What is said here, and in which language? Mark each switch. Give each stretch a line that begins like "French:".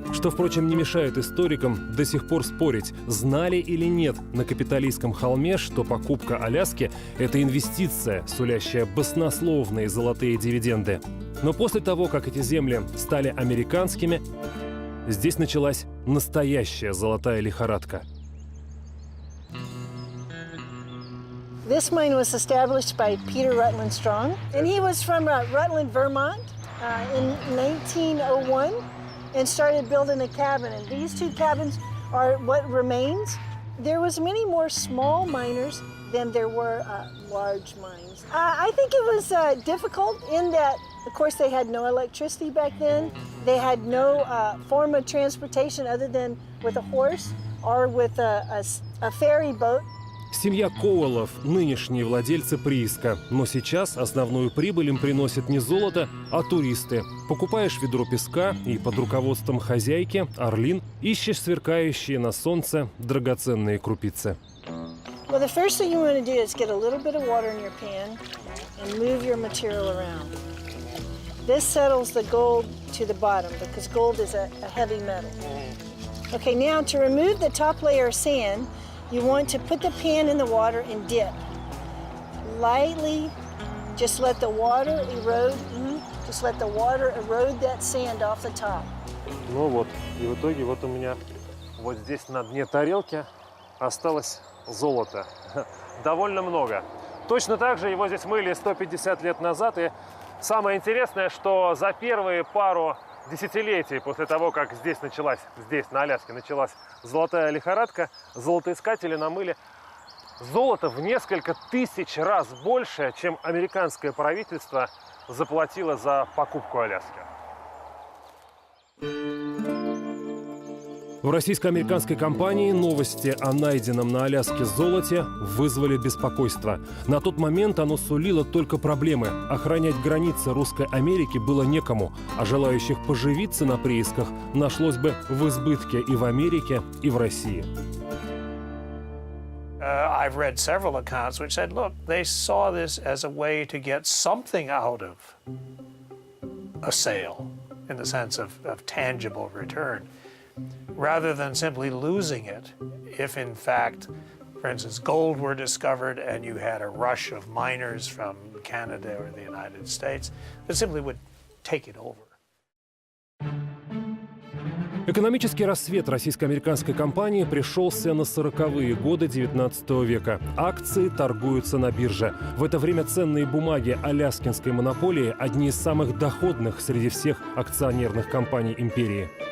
Russian: Что, впрочем, не мешает историкам до сих пор спорить, знали или нет на капиталистском холме, что покупка Аляски – это инвестиция, сулящая баснословные золотые дивиденды. Но после того, как эти земли стали американскими, здесь началась настоящая золотая лихорадка.
English: This mine was established by Peter Rutland Strong, and he was from Rutland, Vermont in 1901 and started building a cabin. And these two cabins are what remains. There was many more small miners than there were large mines. I think it was difficult in that, of course, they had no electricity back then. They had no form of transportation other than with a horse or with a ferry boat.
Russian: Семья Коуэллов – нынешние владельцы прииска. Но сейчас основную прибыль им приносит не золото, а туристы. Покупаешь ведро песка и под руководством хозяйки, Орлин, ищешь сверкающие на солнце драгоценные крупицы.
English: Well, the first thing you want to do is get a little bit of water in your pan and move your material around. This settles the gold to the bottom because gold is a heavy metal. Okay, now to remove the top layer of sand, you want to put the pan in the water and dip. Lightly, just let the water erode. Just let the water erode that sand off the top.
Russian: Ну вот, и в итоге вот у меня вот здесь на дне тарелки осталось золото. Довольно много. Точно так же его здесь мыли 150 лет назад. И самое интересное, что за первые пару десятилетий после того, как здесь на Аляске началась золотая лихорадка, золотоискатели намыли золото в несколько тысяч раз больше, чем американское правительство заплатило за покупку Аляски. В российско-американской компании новости о найденном на Аляске золоте вызвали беспокойство. На тот момент оно сулило только проблемы. Охранять границы Русской Америки было некому, а желающих поживиться на приисках нашлось бы в избытке и в Америке, и в России.
English: I've read several accounts which said, look, they saw this as a way to get something out of a sale in the sense of tangible return, rather than simply losing it. If in fact, for instance, gold were discovered and you had a rush of miners from Canada or the United States, that simply would take it over.
Russian: Экономический рассвет российско-американской компании пришелся на 40-е годы XIX века. Акции торгуются на бирже. В это время ценные бумаги аляскинской монополии – одни из самых доходных среди всех акционерных компаний империи.